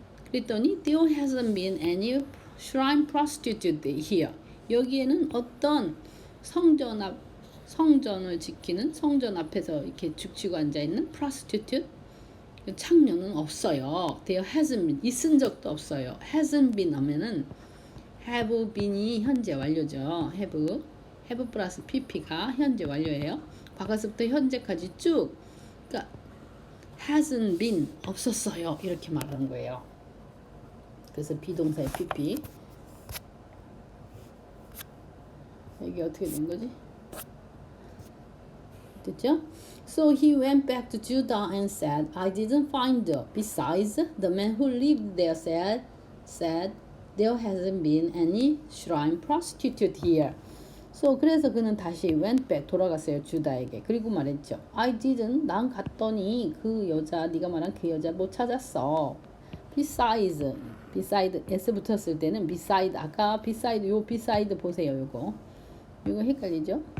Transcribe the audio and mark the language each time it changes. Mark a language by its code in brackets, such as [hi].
[ko] 그랬더니 [en] there hasn't been any shrine prostitute here. [ko] 여기에는 어떤 성전을 지키는 성전 앞에서 이렇게 죽치고 앉아 있는 prostitute 창녀는 없어요. [en] there hasn't been [ko] 있은 적도 없어요. hasn't been 하면은 have been이 현재 완료죠. have 플러스 pp가 현재 완료예요. 과거서부터 현재까지 쭉 그러니까 hasn't been 없었어요. 이렇게 말하는 거예요. 그래서 비동사의 pp. 이게 어떻게 된 거지? 됐죠? [en] So he went back to Judah and said, I didn't find her. Besides, the man who lived there said there hasn't been any shrine prostitute here. [ko] So 그래서 그는 다시 [en] went back [ko] 돌아갔어요 주다에게. 그리고 말했죠. [en] I didn't. [ko] 난 갔더니 그 여자 네가 말한 그 여자 못 찾았어. Besides s 붙었을 때는 beside 아까 beside 요 beside 보세요 요거 헷갈리죠?